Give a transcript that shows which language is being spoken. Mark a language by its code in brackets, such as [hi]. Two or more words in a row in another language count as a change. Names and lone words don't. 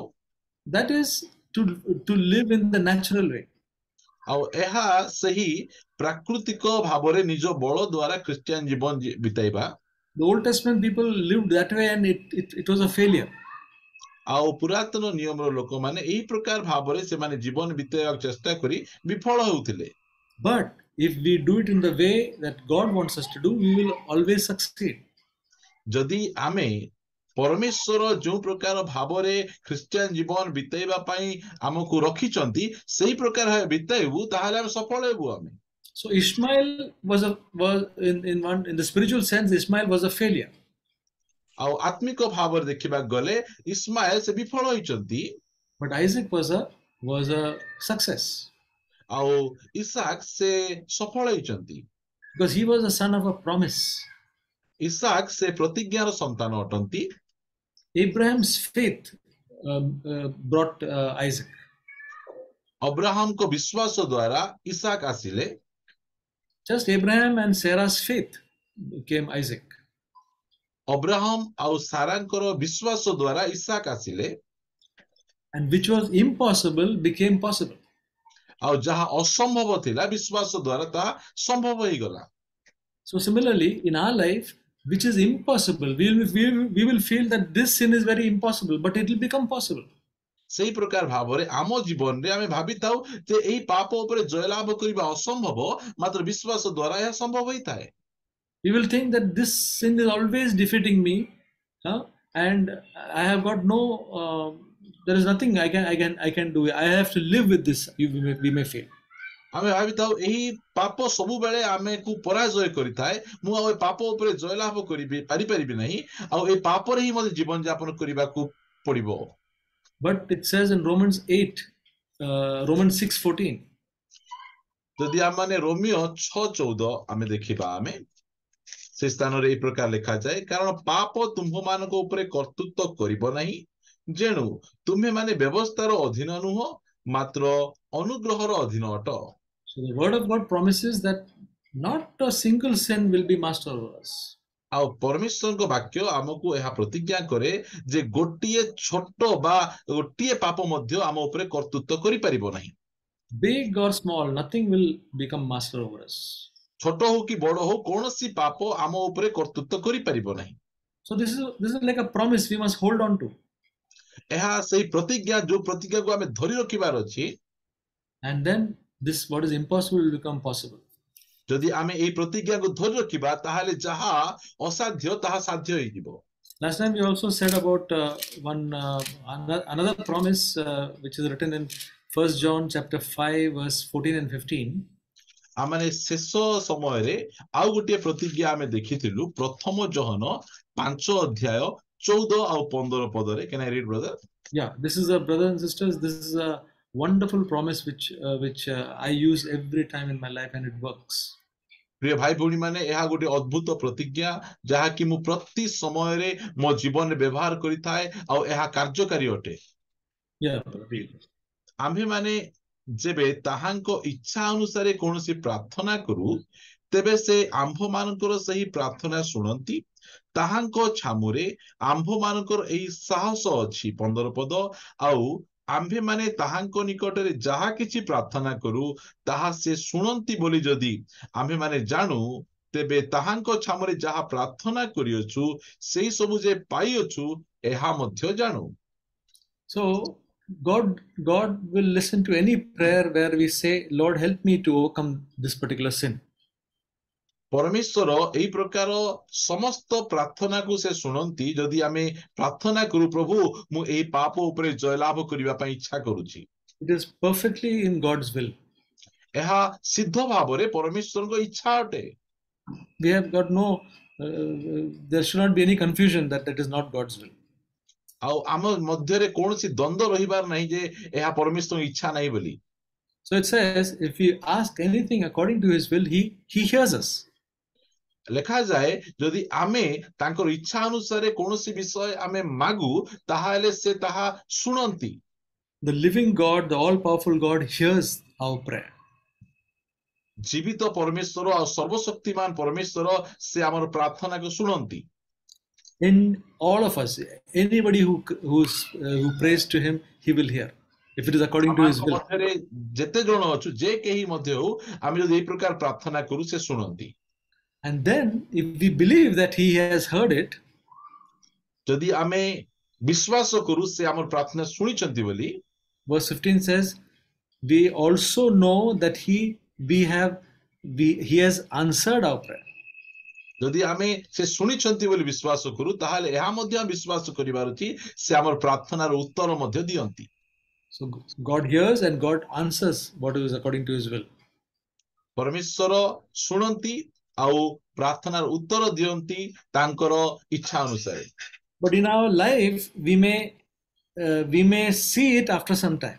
[en] That is to live in the natural way. [or] ଆଉ ଏହା ସେହି ପ୍ରାକୃତିକ ଭାବରେ ନିଜ ବଳ ଦ୍ୱାରା ଖ୍ରୀଷ୍ଟିଆନ ଜୀବନ ବିତାଇବା। [en] The Old Testament people lived that way and it was a failure. [or] ଆଉ ପୁରାତନ ନିୟମର ଲୋକମାନେ ଏହି ପ୍ରକାର ଭାବରେ ସେମାନେ ଜୀବନ ବିତେଇବାକୁ ଚେଷ୍ଟା କରି ବିଫଳ ହେଉଥିଲେ। [en] But if we do it in the way that God wants us to do, we will always succeed. [or] ଯଦି ଆମେ ପରମେଶ୍ୱର ଯୋଉ ପ୍ରକାର ଭାବରେ ଖ୍ରୀଷ୍ଟିଆନ ଜୀବନ ବିତେଇବା ପାଇଁ ଆମକୁ ରଖିଛନ୍ତି ସେଇ ପ୍ରକାର ଭାବେ ବିତେଇବୁ ତାହେଲେ ଆମେ ସଫଳ ହେବୁ। ଆମେ [en] So Ishmael was in the spiritual sense, Ishmael was a failure. [or] ଆଉ ଆତ୍ମିକ ଭାବରେ ଦେଖିବାକୁ ଗଲେ ଇସ୍ମାଏଲ ସେ ବିଫଳ ହୋଇଛନ୍ତି, [en] But Isaac was a success [or] ଆଉ ଇସାକ ସେ ସଫଳ ହୋଇଛନ୍ତି, [en] because he was the son of a promise. [or] ଇସାକ ସେ ପ୍ରତିଜ୍ଞାର ସନ୍ତାନ ଅଟନ୍ତି। [en] Abraham's faith brought Isaac. [or] ଅବ୍ରାହମଙ୍କ ବିଶ୍ୱାସ ଦ୍ୱାରା ଇସାକ ଆସିଲେ। [en] Just Abraham and Sarah's faith came Isaac. [or] ଅବ୍ରାହମ ଆଉ ସାରାଙ୍କର ବିଶ୍ୱାସ ଦ୍ୱାରା ଇସାକ ଆସିଲେ। [en] And which was impossible became possible. [or] ଆଉ ଯାହା ଅସମ୍ଭବ ଥିଲା ବିଶ୍ୱାସ ଦ୍ୱାରା ତାହା ସମ୍ଭବ ହେଇଗଲା। [en] So similarly, in our life, which is impossible, we will feel that this sin is very impossible, but it will become possible. [or] ସେଇ ପ୍ରକାର ଭାବରେ ଆମ ଜୀବନରେ ଆମେ ଭାବିଥାଉ ଯେ ଏହି ପାପ ଉପରେ ଜୟଲାଭ କରିବା ଅସମ୍ଭବ, ମାତ୍ର ବିଶ୍ୱାସ ଦ୍ୱାରା ଏହା ସମ୍ଭବ ହୋଇଥାଏ। [en] We will think that this sin is always defeating me, and I have got no. There is nothing I can do. I have to live with this. We may feel. [or] ଆମେ ଭାବିଥାଉ ଏହି ପାପ ସବୁବେଳେ ଆମକୁ ପରାଜୟ କରିଥାଏ, ମୁଁ ଆଉ ଏ ପାପ ଉପରେ ଜୟଲାଭ କରିପାରିବି ନାହିଁ, ଆଉ ଏ ପାପରେ ହିଁ ମୋତେ ଜୀବନ ଯାପନ କରିବାକୁ ପଡିବ। [en] But it says in Romans 6:14. [or] ଯଦି ଆମେ ରୋମିଓ 6:14 ଆମେ ଦେଖିବା, ଆମେ ସେ ସ୍ଥାନରେ ଏହି ପ୍ରକାର ଲେଖାଯାଏ, କାରଣ ପାପ ତୁମ୍ଭମାନଙ୍କ ଉପରେ କର୍ତ୍ତୃତ୍ୱ କରିବ ନାହିଁ, ଯେଣୁ ତୁମ୍ଭେମାନେ ବ୍ୟବସ୍ଥାର ଅଧୀନ ନୁହଁ ମାତ୍ର ଅନୁଗ୍ରହର ଅଧୀନ ଅଟ। [en] So the word of God promises that not a single sin will be master over us. [or] ଆଉ ପରମେଶ୍ୱରଙ୍କ ବାକ୍ୟ ଆମକୁ ଏହା ପ୍ରତିଜ୍ଞା କରେ ଯେ ଗୋଟିଏ ଛୋଟ ବା ଗୋଟିଏ ପାପ ମଧ୍ୟ ଆମ ଉପରେ କର୍ତ୍ତୃତ୍ୱ କରିପାରିବ ନାହିଁ। [en] Big or small, nothing will become master over us. [or] ଛୋଟ ହଉ କି ବଡ ହଉ କୌଣସି ପାପ ଆମ ଉପରେ କର୍ତ୍ତୃତ୍ୱ କରିପାରିବ ନାହିଁ। [en] So this is like a promise we must hold on to. [or] ଏହା ସେଇ ପ୍ରତିଜ୍ଞା ଯୋଉ ପ୍ରତିଜ୍ଞାକୁ ଆମେ ଧରି ରଖିବାର ଅଛି। [en] And then this what is impossible will become possible. [or] ଯଦି ଆମେ ଏହି ପ୍ରତିଜ୍ଞାକୁ ଧରି ରଖିବା ତାହେଲେ ଯାହା ଅସାଧ୍ୟ ତାହା ସାଧ୍ୟ ହେଇଯିବ। [en] Last time we also said about another promise which is written in 1 John chapter 5 verse 14 and 15. [or] ଆମେ ଶେଷ ସମୟରେ ଆଉ ଗୋଟିଏ ପ୍ରତିଜ୍ଞା ଆମେ ଦେଖିଥିଲୁ ପ୍ରଥମ ଯୋହନ 5 ଅଧ୍ୟାୟ 14 ଆଉ 15 ପଦରେ। [en] Can I read, brother? Yeah, this is a brothers and sisters. This is a wonderful promise which I use every time in my life and it works. [or] ପ୍ରିୟ ଭାଇ ଭଉଣୀ ମାନେ, ଏହା ଗୋଟେ ଅଦ୍ଭୁତ ପ୍ରତିଜ୍ଞା ଯାହାକି ମୁଁ ପ୍ରତି ସମୟରେ ମୋ ଜୀବନରେ ବ୍ୟବହାର କରିଥାଏ ଆଉ ଏହା କାର୍ଯ୍ୟକାରୀ ଅଟେ। [en] Yeah, [or] ଆମ୍ଭେମାନେ ଯେବେ ତାହାଙ୍କ ଇଚ୍ଛା ଅନୁସାରେ କୌଣସି ପ୍ରାର୍ଥନା କରୁ ତେବେ ସେ ଆମ୍ଭମାନଙ୍କର ସେହି ପ୍ରାର୍ଥନା ଶୁଣନ୍ତି। ତାହାଙ୍କ ଛାମୁରେ ଆମ୍ଭମାନଙ୍କର ଏହି ସାହସ ଅଛି 15 ପଦ। ଆଉ ଆମ୍ଭେମାନେ ତାହାଙ୍କ ନିକଟରେ ଯାହା କିଛି ପ୍ରାର୍ଥନା କରୁ ତାହା ସେ ଶୁଣନ୍ତି ବୋଲି ଯଦି ଆମ୍ଭେମାନେ ଜାଣୁ, ତେବେ ତାହାଙ୍କ ଛାମୁରେ ଯାହା ପ୍ରାର୍ଥନା କରିଅଛୁ ସେଇ ସବୁ ଯେ ପାଇଅଛୁ ଏହା ମଧ୍ୟ ଜାଣୁ। [en] So God will listen to any prayer where we say, Lord, help me to overcome this particular sin. [or] ପରମେଶ୍ୱର ଏହି ପ୍ରକାର ସମସ୍ତ ପ୍ରାର୍ଥନାକୁ ସେ ଶୁଣନ୍ତି ଯଦି ଆମେ ପ୍ରାର୍ଥନା କରୁ, ପ୍ରଭୁ ମୁଁ ଏହି ପାପ ଉପରେ ଜୟଲାଭ କରିବା ପାଇଁ ଇଚ୍ଛା କରୁଛି। [en] It is perfectly in God's will. [or] ଏହା ସିଦ୍ଧ ଭାବରେ ପରମେଶ୍ୱରଙ୍କ ଇଚ୍ଛା ଅଟେ। [en] We have got no there should not be any confusion that is not God's will. [or] ଆଉ ଆମ ମଧ୍ୟରେ କୌଣସି ଦ୍ୱନ୍ଦ୍ୱ ରହିବାର ନାହିଁ ଯେ ଏହା ପରମେଶ୍ୱରଙ୍କ ଇଚ୍ଛା ନାହିଁ ବୋଲି। [en] So it says if we ask anything according to his will, he hears us. [or] ଲେଖାଯାଏ ଯଦି ଆମେ ତାଙ୍କର ଇଚ୍ଛା ଅନୁସାରେ କୌଣସି ବିଷୟ ଆମେ ମାଗୁ ତାହେଲେ ସେ ତାହା ଶୁଣନ୍ତି। [en] The living God, the all powerful God hears our prayer. [or] ଜୀବିତ ପରମେଶ୍ୱର ଆଉ ସର୍ବଶକ୍ତିମାନ ପରମେଶ୍ୱର ସେ ଆମର ପ୍ରାର୍ଥନାକୁ ଶୁଣନ୍ତି। [en] In all of us, anybody who prays to him, he will hear if it is according to his will. [or] ଯେତେ ଜଣ ଅଛୁ ଯେ କେହି ମଧ୍ୟ ହଉ ଆମେ ଯଦି ଏହି ପ୍ରକାର ପ୍ରାର୍ଥନା କରୁ ସେ ଶୁଣନ୍ତି। [en] And then if we believe that he has heard it, [or] ଯଦି ଆମେ ବିଶ୍ୱାସ କରୁ ସେ ଆମର ପ୍ରାର୍ଥନା ଶୁଣିଛନ୍ତି ବୋଲି [en] Verse 15 says, we also know that he has answered our prayer. [or] ଯଦି ଆମେ ସେ ଶୁଣିଛନ୍ତି ବୋଲି ବିଶ୍ୱାସ କରୁ ତାହେଲେ ଏହା ମଧ୍ୟ ବିଶ୍ୱାସ କରିବାର ଅଛି ସେ ଆମର ପ୍ରାର୍ଥନାର ଉତ୍ତର ମଧ୍ୟ ଦିଅନ୍ତି. [en] So God hears and God answers what is according to his will. [or] ପରମେଶ୍ୱର ଶୁଣନ୍ତି ଆଉ ପ୍ରାର୍ଥନାର ଉତ୍ତର ଦିଅନ୍ତି ତାଙ୍କର ଇଚ୍ଛା ଅନୁସାରେ. [en] But in our life we may see it after some time.